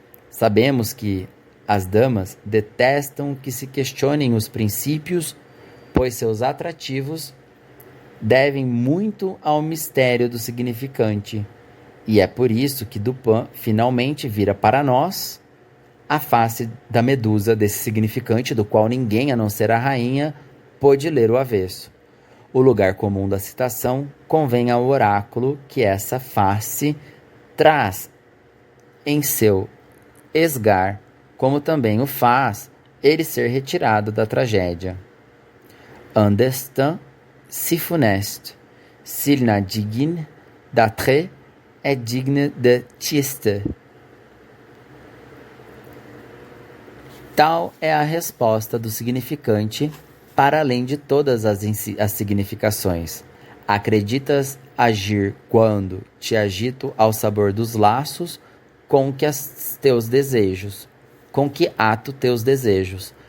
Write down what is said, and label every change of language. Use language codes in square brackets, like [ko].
[pt] Sabemos que as damas detestam que se questionem os princípios, pois seus atrativos devem muito ao mistério do significante, e é por isso que Dupin finalmente vira para nós a face da medusa desse significante do qual ninguém, a não ser a rainha, pôde ler o avesso. O lugar comum da citação convém ao oráculo que essa face traz em seu esgar, como também o faz ele ser retirado da tragédia. [fr] Un destin si funeste, s'il n'a digne d'attrait, est digne de tieste. [pt] Tal é a resposta do significante para além de todas as significações. Acreditas agir quando te agito ao sabor dos laços com que teus desejos, com que ato teus desejos.